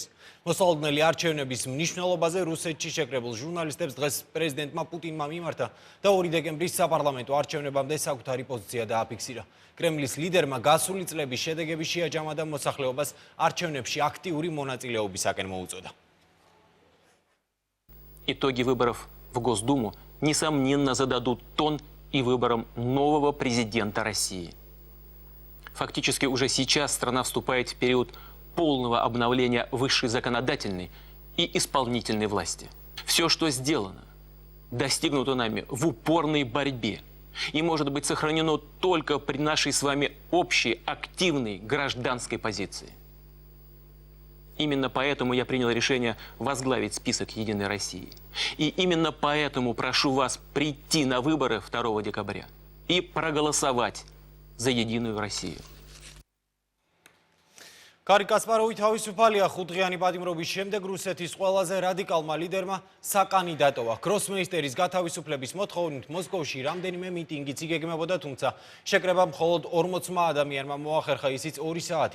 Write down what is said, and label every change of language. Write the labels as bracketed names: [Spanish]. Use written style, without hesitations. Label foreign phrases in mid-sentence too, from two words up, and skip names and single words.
[Georgian] მოსალოდნელი არჩევნების მნიშვნელობაზე რუსეთში შეკრებულ ჟურნალისტებს დღეს პრეზიდენტმა პუტინმა მიმართა და 2 დეკემბრის საპარლამენტო არჩევნებამდე საკუთარი პოზიცია დააფიქსირა. კრემლის ლიდერმა გასული წლების შედეგები შეაჯამა და მოსახლეობას არჩევნებში აქტიური მონაწილეობისაკენ მოუწოდა. [Russian] Итоги выборов в Госдуму несомненно зададут тон и выбором нового президента России. Фактически уже сейчас страна вступает в период полного обновления высшей законодательной и исполнительной власти. Все, что сделано, достигнуто нами в упорной борьбе и может быть сохранено только при нашей с вами общей активной гражданской позиции. Именно поэтому я принял решение возглавить список «Единой России». И именно поэтому прошу вас прийти на выборы 2 декабря и проголосовать за «Единую Россию». [Georgian] კარი კასპაროვი თავისუფალია 5-დღიანი პატიმრობის შემდეგ რუსეთის ყველაზე რადიკალმა ლიდერმა საკანდიდატოა. გროსმეისტერის გათავისუფლების მოთხოვნით მოსკოვში რამდენიმე მიტინგიც იგეგმებოდა, თუმცა შეკრება მხოლოდ 40 ადამიანმა მოახერხა, ისიც 2 საათით.